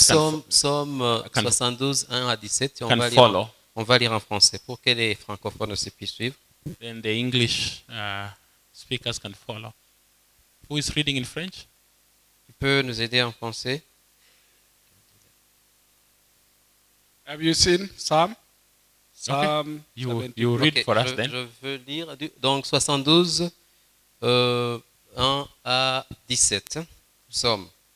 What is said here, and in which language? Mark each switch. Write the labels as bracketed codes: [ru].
[fr] Psalm 72, 1 à 17, on va lire en français pour que les francophones aussi puissent suivre. [en] Then the English speakers can follow. Who is reading in French? [fr] Tu peux nous aider en français? [en] Have you seen Psalm? Okay. You read for us then. [fr] Je veux lire donc 72, 1 à 17. Psaume.